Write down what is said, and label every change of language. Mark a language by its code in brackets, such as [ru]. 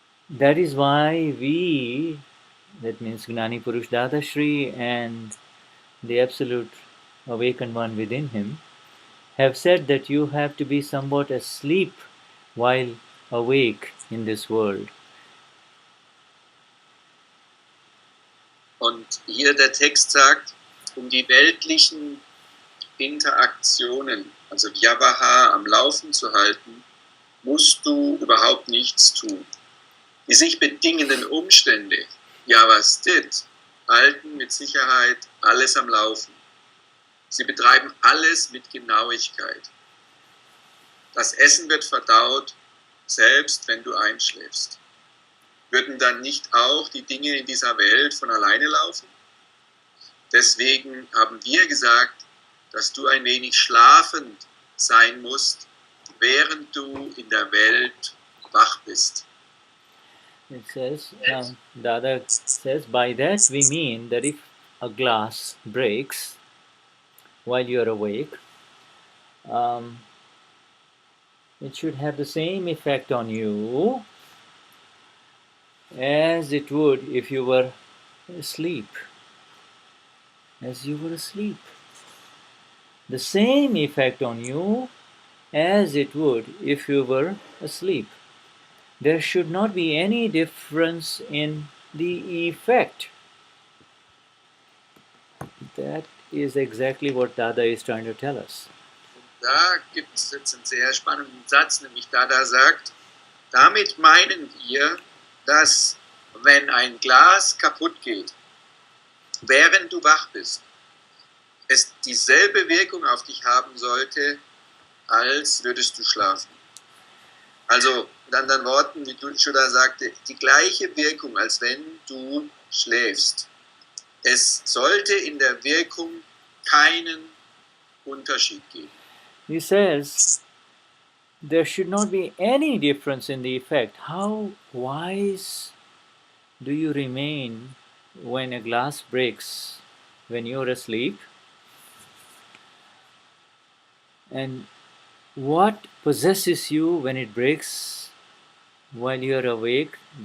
[en] That is why we, that means Gnani Purush Dadashri and the Absolute Awakened One within him, have said that you have to be somewhat asleep while awake in this world. [de] Und hier der Text sagt, die weltlichen Interaktionen, also Vyavahar, am Laufen zu halten, musst du überhaupt nichts tun. Die sich bedingenden Umstände, Vyavasthit, halten mit Sicherheit alles am Laufen. Sie betreiben alles mit Genauigkeit. Das Essen wird verdaut, selbst wenn du einschläfst. Würden dann nicht auch die Dinge in dieser Welt von alleine laufen? Deswegen haben wir gesagt, dass du ein wenig schlafend sein musst, während du in der Welt wach bist. [en] It says, Dada says, by that we mean that if a glass breaks while you're awake, it should have the same effect on you as it would if you were asleep. As you were asleep. The same effect on you as it would if you were asleep. There should not be any difference in the effect. That is exactly what Dada is trying to tell us. [de] Da gibt es jetzt einen sehr spannenden Satz, nämlich Dada sagt, damit meinen wir, dass wenn ein Glas kaputt geht, während du wach bist, es dieselbe Wirkung auf dich haben sollte, als würdest du schlafen. Also mit anderen Worten, wie Shuddha sagte, die gleiche Wirkung, als wenn du schläfst. Es sollte in der Wirkung keinen Unterschied geben. [en] He says there should not be any difference in the effect. How wise do you remain when a glass breaks when you're asleep? And what possesses you when it breaks while you're awake?